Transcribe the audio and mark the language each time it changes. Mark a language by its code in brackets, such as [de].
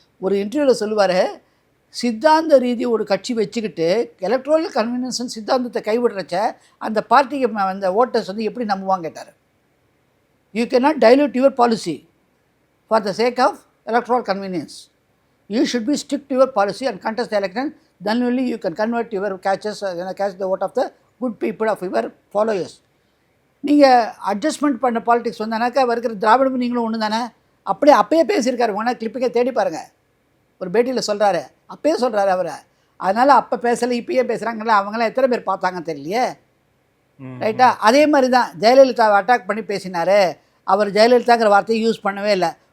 [ta] ஒரு இன்டர்வியூவில் சொல்லுவார், சித்தாந்த ரீதி ஒரு கட்சி வச்சுக்கிட்டு எலக்ட்ரல் கன்வீனியன்ஸ் சித்தாந்தத்தை கைவிடுறச்ச அந்த பார்ட்டிக்கு அந்த ஓட்டர்ஸ் வந்து எப்படி நம்புவாங்க கேட்டார். [en] You can not dilute your policy for the sake of electoral convenience. You should be strict to your policy and contest the election. Then only you can convert your catch the vote of the good people of your followers. [ta] நீங்கள் adjustment பண்ண politics வந்தானாக்கா இருக்கிற திராவிடமும் நீங்களும் ஒன்று தானே. அப்பயே பேசியிருக்காரு, வேணா கிளிப்பிக்கே தேடி பாருங்கள். ஒரு பேட்டியில் சொல்கிறாரு, அப்பயே சொல்கிறாரு அவர். அதனால் அப்போ பேசலை, இப்பயே பேசுகிறாங்களா, அவங்களாம் எத்தனை பேர் பார்த்தாங்க தெரியலையே. ரைட்டா? அதே மாதிரி தான் ஜெயலலிதாவை அட்டாக் பண்ணி பேசினார். அவர் ஜெயலலிதாங்கிற வார்த்தையை யூஸ் பண்ணவே இல்லை.